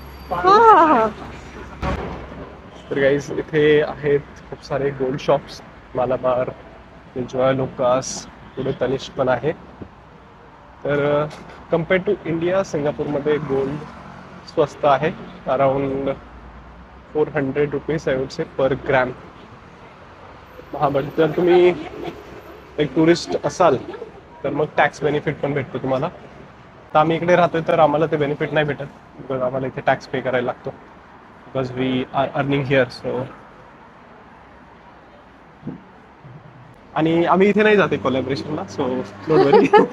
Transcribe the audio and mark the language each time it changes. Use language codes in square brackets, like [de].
[mr] हा. तर गाईज, इथे आहेत खूप सारे gold shops. Malabar, Joy Lucas, पुढे तनिष्क पण आहे. तर कम्पेअर्ड टू इंडिया, सिंगापूरमध्ये गोल्ड स्वस्त आहे. [en] Around 400 rupees I would say per gram. [mr] हां, बट जर तुम्ही एक टुरिस्ट असाल तर मग टॅक्स बेनिफिट पण भेटतो तुम्हाला. तर आम्ही इकडे राहतोय तर आम्हाला ते बेनिफिट नाही भेटत, बिकॉज आम्हाला इथे टॅक्स पे करायला लागतो, [en] Because we are earning here. [mr] So आणि आम्ही इथे नाही जाते कोलॅबरेशनला, [en] So don't worry.